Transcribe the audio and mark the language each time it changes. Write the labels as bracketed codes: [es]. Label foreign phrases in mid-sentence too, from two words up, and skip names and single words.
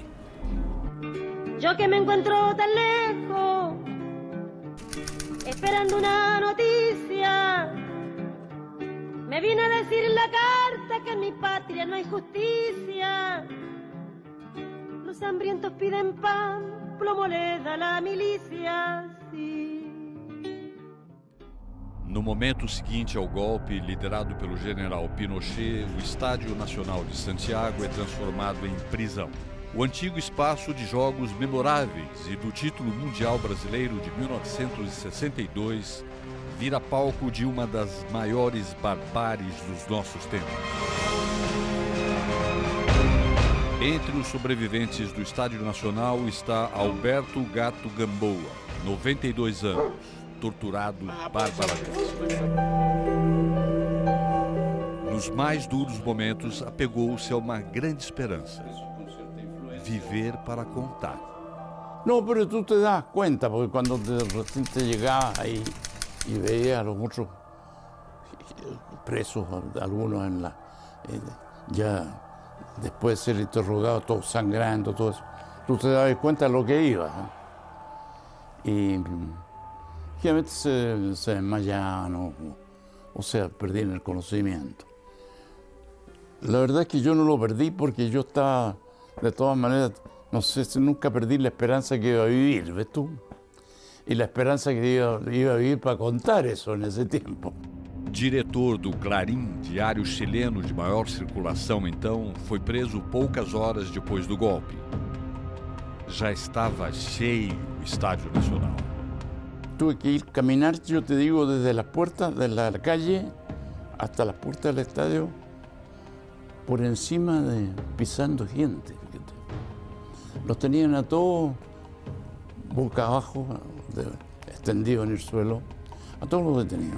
[es] Yo que me encuentro tan lejos, esperando una noticia, me vine a decir en la carta que en mi patria no hay justicia. Los hambrientos piden pan, plomo le da la milicia, sí. [pt] No momento seguinte ao golpe liderado pelo general Pinochet, o Estádio Nacional de Santiago é transformado em prisão. O antigo espaço de jogos memoráveis e do título mundial brasileiro de 1962 vira palco de uma das maiores barbáries dos nossos tempos. Entre os sobreviventes do Estádio Nacional está Alberto Gato Gamboa, 92 anos, torturado barbaramente. Nos mais duros momentos, apegou-se a uma grande esperança: viver para contar. [es] No, pero tú te das cuenta, porque cuando recién te llegabas ahí y veías a los otros presos, algunos ya después de ser interrogados, todos sangrando, todo eso, tú te dabas cuenta de lo que iba. Y generalmente se desmayaban o sea, perdían el conocimiento. La verdad es que yo no lo perdí porque yo estaba, de todas maneras, no sé, nunca perdí la esperanza que iba a vivir, ¿ves tú? Y la esperanza que iba a vivir para contar eso en ese tiempo. [pt] Diretor do Clarim, diário chileno de maior circulação então, foi preso poucas horas depois do golpe. Já estava cheio o Estádio Nacional. [es] Tuve que ir caminar, yo te digo, desde las puertas de la calle hasta las puertas del estadio, por encima de pisando gente. Los tenían a todos boca abajo, extendidos en el suelo, a todos los detenidos.